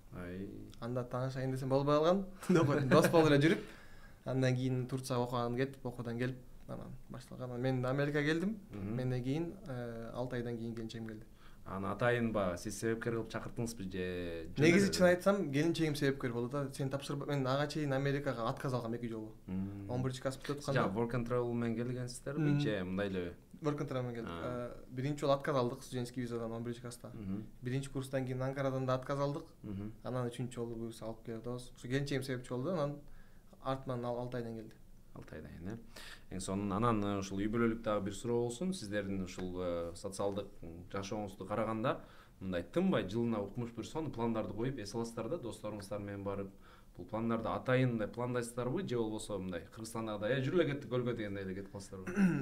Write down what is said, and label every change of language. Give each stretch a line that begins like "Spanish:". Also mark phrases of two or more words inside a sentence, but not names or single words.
Kyrgyz: Анда таанышайын десем болбой калган. Дос болуп эле жүрүп, андан кийин Турцияга окуган кетип, окуудан келип анан башталган. Мен Америкага келдим. Менден кийин 6 айдан кийин келинчегим келди. Аны атайын сиз себепкер кылып чакырттыңызбы же? Негизи чын айтсам, келинчегим себепкер болду да. Сен тапшырып, мен ага чейин Америкага отказ алгам 2 жолу. 11-класс бүтүп атканда. Жа
English: work and travel
Kyrgyz: менен келгенсиздерби же мындай эле?
English: Work and travel
Kyrgyz: менен келдик. Биринчи жолу отказ алдык студенческий визадан 11-класста. Биринчи курстан кийин Анкарадан да отказ алдык. Анан 3-чү жолу биз алып келдик. Ушу келинчегим себепчи болду, анан артынан 6 айдан келди. 6 айдан, эң сонун. Анан ушул үй бүлөлүк дагы бир суроо болсун. Сиздердин ушул социалдык жашооңузду караганда, мындай тынбай жылына укмуш бир сонун пландарды коюп эс аласыздар да, досторуңуздар менен барып, бул пландарды атайын пландайсыздарбы же болбосо мындай Кыргызстандагы жүрүп эле кеттик көлгө дегендей эле кетип каласыздарбы?